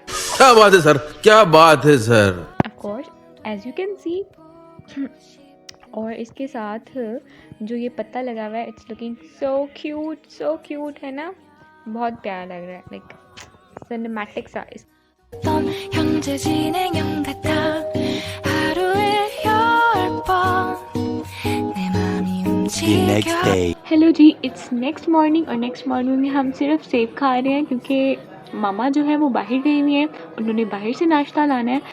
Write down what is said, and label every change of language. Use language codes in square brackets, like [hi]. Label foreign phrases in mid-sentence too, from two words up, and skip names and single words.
[hi] क्या बात है सर, क्या बात है सर। [en] Of course as you can see. [hi] और इसके साथ जो ये पत्ता लगा हुआ है, [en] it's looking so cute [hi] है ना, बहुत प्यारा लग रहा है, [en] like cinematic [hi] सा। [ko] 어떤 형제 진행형 같아 하루에 10번 내 맘이 [en] The next [ko] 움직여 [en] day. [hi] हेलो जी, [en] it's next morning [hi] और [en] next morning [hi] में हम सिर्फ सेब खा रहे हैं क्योंकि मामा जो है वो बाहर गई हुई हैं, उन्होंने बाहर से नाश्ता लाना है।